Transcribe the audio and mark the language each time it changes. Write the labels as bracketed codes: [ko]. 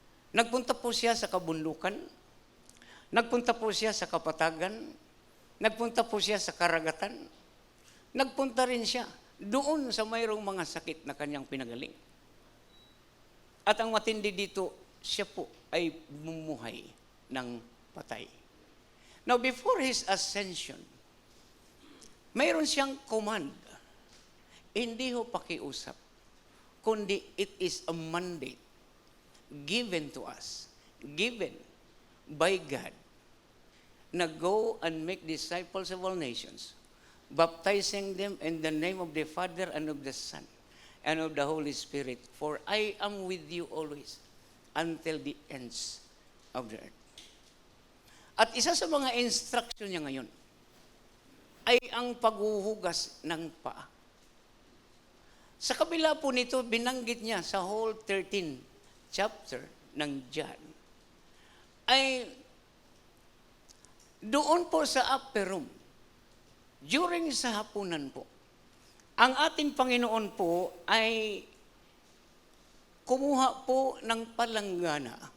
[tl] Nagpunta po siya sa kabundukan, nagpunta po siya sa kapatagan, nagpunta po siya sa karagatan, nagpunta rin siya doon sa mayroong mga sakit na kanyang pinagaling. At ang matindi dito, siya po ay bumuhay ng patay. [en] Now, before His ascension, [tl] mayroon siyang command. Hindi ho pakiusap, kundi [en] it is a mandate given to us, given by God, [tl] na [en] go and make disciples of all nations, baptizing them in the name of the Father and of the Son and of the Holy Spirit, for I am with you always until the ends of the earth. [tl] At isa sa mga instruction niya ngayon ay ang paghuhugas ng paa. Sa kabila po nito, binanggit niya sa [en] whole 13 chapter [tl] ng John, ay doon po sa [en] upper room, during [tl] sa hapunan po, ang ating Panginoon po ay kumuha po ng palanggana